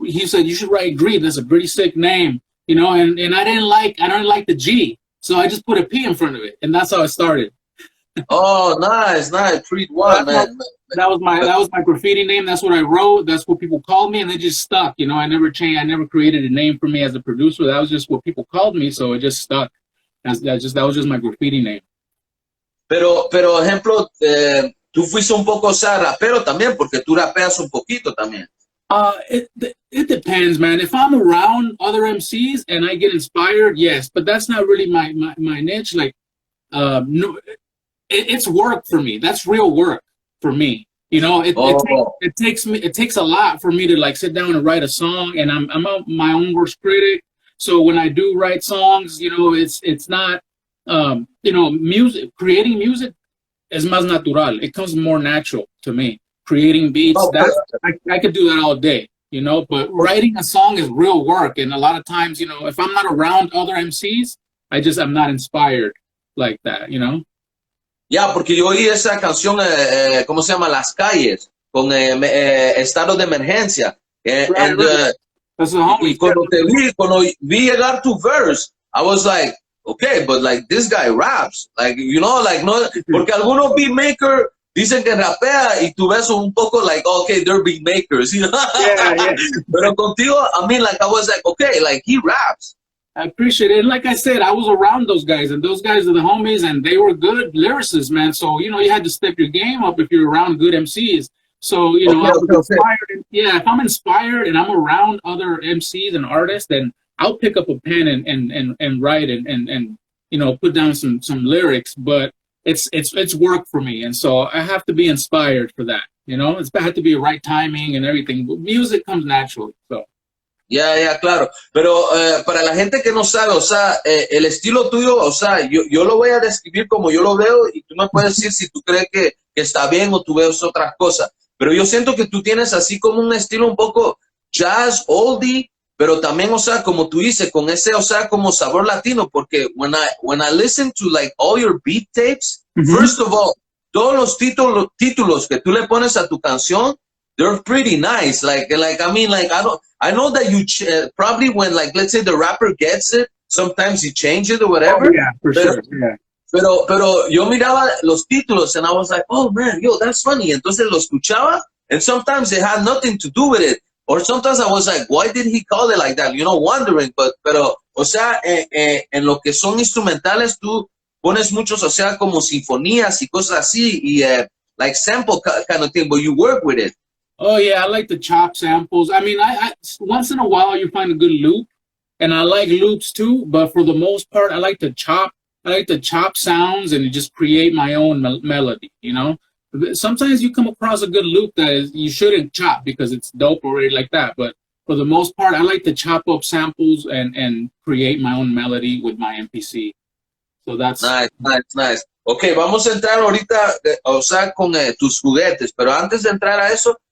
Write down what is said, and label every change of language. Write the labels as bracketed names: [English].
[English] He said you should write Greed. That's a pretty sick name, and I didn't like the G, so I just put a P in front of it, and that's how it started. Oh, nice. Creed One, man. That was my graffiti name. That's what I wrote. That's what people called me, and it just stuck. I never changed. I never created a name for me as a producer. That was just what people called me, so it just stuck. That was just my graffiti name. [Spanish] Pero ejemplo, tú fuiste un poco, o sea, rapero también, porque tú rapeas un poquito también. [English] It depends, man. If I'm around other MCs and I get inspired, yes, but that's not really my niche. Like, no, it's work for me. That's real work for me. It takes a lot for me to like sit down and write a song, and I'm my own worst critic. So when I do write songs, it's not, music. Creating music [Spanish] es más natural. [English] It comes more natural to me. Creating beats, Oh, that I could do that all day, you know. But writing a song is real work, and a lot of times, you know, if I'm not around other MCs, I'm not inspired like that, you know. [Spanish] ya, porque yo oí esa canción, ¿cómo se llama? Las calles, con estado de emergencia. [English] Right, right. That's the [Spanish] Y [English] homie. [Spanish] cuando vi llegar tu verse, [English] I was like, okay, but like this guy raps, like, you know, like, [Spanish] no, porque algunos beatmaker dicen que rapea y tú ves un poco [English] like, okay, they're beatmakers, you know. Yeah, yeah. [Spanish] Pero contigo, [English] I mean, like, I was like, okay, like, he raps. I appreciate it. And like I said, I was around those guys, and those guys are the homies, and they were good lyricists, man. So, you know, you had to step your game up if you're around good MCs. So, you know, I was inspired. Yeah, if I'm inspired and I'm around other MCs and artists, then I'll pick up a pen and write and you know, put down some lyrics. But it's work for me, and so I have to be inspired for that. You know, it's had to be a right timing and everything. But music comes naturally. So. [Spanish] Ya, claro. Pero para la gente que no sabe, o sea, el estilo tuyo, o sea, yo lo voy a describir como yo lo veo y tú me puedes decir si tú crees que está bien o tú ves otras cosas. Pero yo siento que tú tienes así como un estilo un poco jazz, oldie, pero también, o sea, como tú dices, con ese, o sea, como sabor latino, porque [English] when I listen to like all your beat tapes, [Spanish] first of all, todos los títulos que tú le pones a tu canción, [English] they're pretty nice. Like I mean, like I know that you probably when like let's say the rapper gets it, sometimes he changes it or whatever. Oh, yeah, for sure. Yeah. [Spanish] Pero yo miraba los títulos [English] and I was like, oh man, yo, that's funny. [Spanish] Entonces lo escuchaba [English] and sometimes it had nothing to do with it. Or sometimes I was like, why did he call it like that? You know, wondering. [Spanish] Pero o sea, en lo que son instrumentales, tú pones muchos, o sea, como sinfonías y cosas así y [English] like sample kind of thing, but you work with it. Oh yeah, I like to chop samples. I mean, I once in a while you find a good loop, and I like loops too. But for the most part, I like to chop. I like to chop sounds and just create my own melody. You know, sometimes you come across a good loop that you shouldn't chop because it's dope already like that. But for the most part, I like to chop up samples and create my own melody with my MPC. So that's nice. [Spanish] Okay, vamos a entrar ahorita, o sea, con tus juguetes. Pero antes de entrar a eso.